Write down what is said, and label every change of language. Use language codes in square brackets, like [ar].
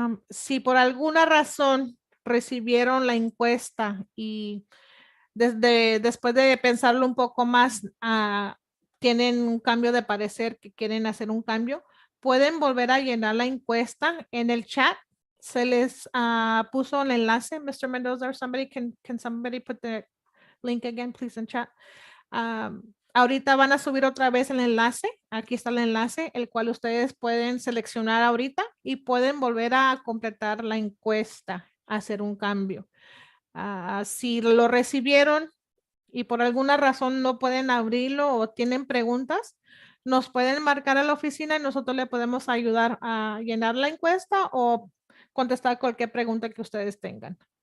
[es] Si por alguna razón recibieron la encuesta y después de pensarlo un poco más, tienen un cambio de parecer, que quieren hacer un cambio, pueden volver a llenar la encuesta en el chat. Se les puso el enlace. Mr. [en] Mendoza, or somebody, can somebody put the link again, please, in chat? [es] Ahorita van a subir otra vez el enlace. Aquí está el enlace, el cual ustedes pueden seleccionar ahorita y pueden volver a completar la encuesta, hacer un cambio. Si lo recibieron y por alguna razón no pueden abrirlo o tienen preguntas, nos pueden marcar a la oficina y nosotros le podemos ayudar a llenar la encuesta o contestar cualquier pregunta que ustedes tengan.